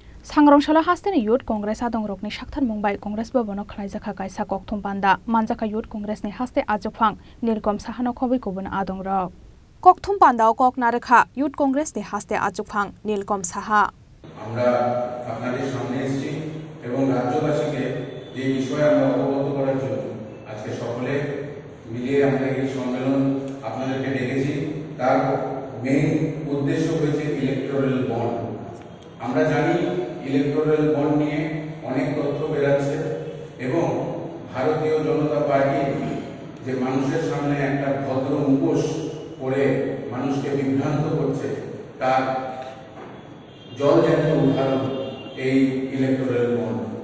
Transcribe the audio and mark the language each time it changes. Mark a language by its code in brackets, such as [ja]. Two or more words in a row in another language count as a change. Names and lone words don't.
[trp] सांग्रांशाला हास्तेनि युथ कांग्रेस आदंग्रकनि शाक्थार मुंबाई कांग्रेस भवनाव खलायजाखा कायसा कक्थम बान्दा मानजाखा युथ कांग्रेसनि हास्ते आजफां नीलकम साहानो खबैखौबोन आदंग्रक कक्थम बान्दाव কক नारेखा युथ कांग्रेसनि हास्ते आजफां नीलकम साहा [bn] আমরা আপনাদের সামনে এসেছি এবং রাজ্যবাসীকে যে বিষয়ে আমরা অবগত করার জন্য আজকে সকলে মিলিয়ে আমরা এই সম্মেলন আপনাদেরকে ডেকেছি। তার মেইন উদ্দেশ্য হয়েছে [en] electoral bond. [bn] আমরা জানি [en] electoral bond [bn] নিয়ে অনেক তথ্য বেরাচ্ছে এবং ভারতীয় জনতা পার্টি যে মানুষের সামনে একটা ভদ্র মুখোশ পরে মানুষকে বিভ্রান্ত করছে তার জলজ্যান্ত উদাহরণ এই [en] electoral bond.